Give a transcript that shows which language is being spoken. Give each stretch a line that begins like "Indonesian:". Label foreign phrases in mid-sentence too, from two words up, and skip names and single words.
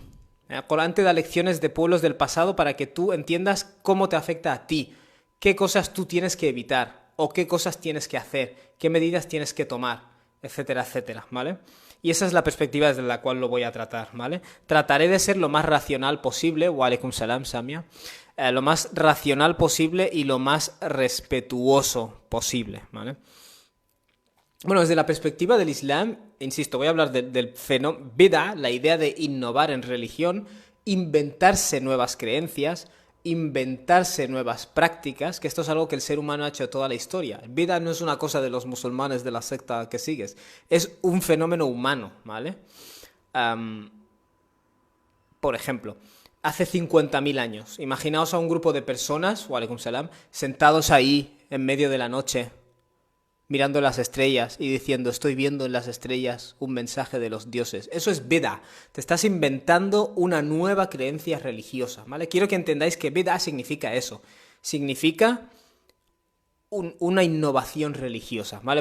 Spanish: El Corán te da lecciones de pueblos del pasado para que tú entiendas cómo te afecta a ti, qué cosas tú tienes que evitar, o qué cosas tienes que hacer, qué medidas tienes que tomar, etcétera, etcétera, ¿vale? Y esa es la perspectiva desde la cual lo voy a tratar, ¿vale? Trataré de ser lo más racional posible,
Arabic: وعليكم السلام,
Spanish: Samia, lo más racional posible y lo más respetuoso posible, ¿vale? Bueno, desde la perspectiva del Islam, insisto, voy a hablar del fenómeno bid'a, la idea de innovar en religión, inventarse nuevas creencias, inventarse nuevas prácticas, que esto es algo que el ser humano ha hecho toda la historia. Bid'a no es una cosa de los musulmanes de la secta que sigues, es un fenómeno humano, ¿vale? Por ejemplo, hace 50.000 años, imaginaos a un grupo de personas,
Arabic: وعليكم السلام,
Spanish: sentados ahí en medio de la noche, mirando las estrellas y diciendo, estoy viendo en las estrellas un mensaje de los dioses. Eso es bid'a. Te estás inventando una nueva creencia religiosa, ¿vale? Quiero que entendáis que bid'a significa eso. Significa una innovación religiosa, ¿vale?